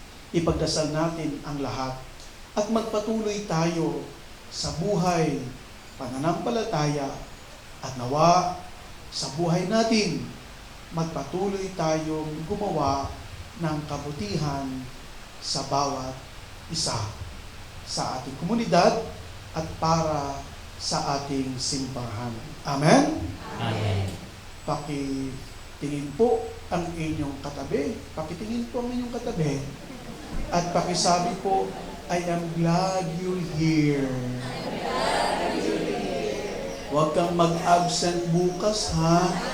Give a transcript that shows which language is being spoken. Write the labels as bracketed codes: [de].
[tl] Ipagdasal natin ang lahat at magpatuloy tayo sa buhay, pananampalataya, at nawa sa buhay natin, magpatuloy tayong gumawa ng kabutihan sa bawat isa sa ating komunidad at para sa ating simbahan. Amen? Amen. Pakitingin po ang inyong katabi. Pakitingin po ang inyong katabi. At pakisabi po, [en] I am glad you're here. [tl] Huwag kang mag-absent bukas, ha?